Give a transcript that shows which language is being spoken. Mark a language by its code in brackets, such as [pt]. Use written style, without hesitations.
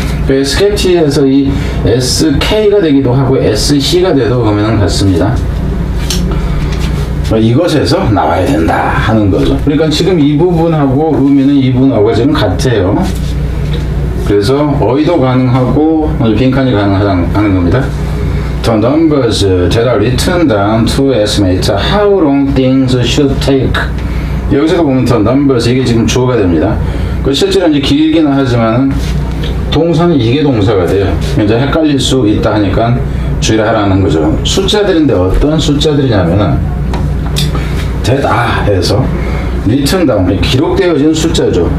[ko] skeptic에서 이 SK가 되기도 하고 SC가 돼도 보면은 같습니다. 이것에서 나와야 된다 하는 거죠. 그러니까 지금 이 부분하고 의미는 이 부분하고 지금 같아요. 그래서 어휘도 가능하고 빈칸이 가능하다는 겁니다. [en] The numbers that are written down to estimate how long things should take. [ko] 여기서도 보면 [en] the numbers, [ko] 이게 지금 주어가 됩니다. 실제로 이제 길기는 하지만 동사는 이게 동사가 돼요. 이제 헷갈릴 수 있다 하니까 주의를 하라는 거죠. 숫자들인데 어떤 숫자들이냐면은 that 해서 [en] written down, [ko] 기록되어진 숫자죠.